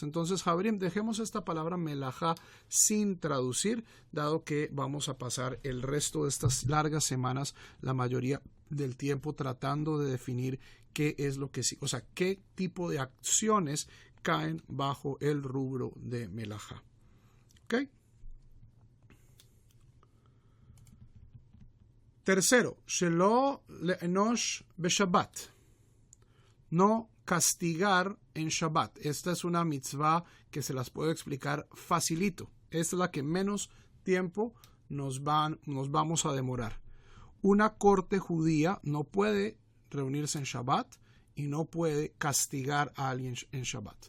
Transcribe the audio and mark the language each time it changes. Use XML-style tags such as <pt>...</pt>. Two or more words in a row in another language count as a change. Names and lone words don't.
<es>Entonces, Javerim, dejemos esta palabra melajá sin traducir, dado que vamos a pasar el resto de estas largas semanas, la mayoría del tiempo, tratando de definir qué es lo que sí, o sea, qué tipo de acciones caen bajo el rubro de melajá. ¿Ok? Tercero,</es> <he>שלא לענוש בשבת.</he> <es>No castigar en Shabbat. Esta es una mitzvah que se las puedo explicar facilito. Esta es la que menos tiempo nos vamos a demorar. Una corte judía no puede reunirse en Shabbat y no puede castigar a alguien en Shabbat.</es>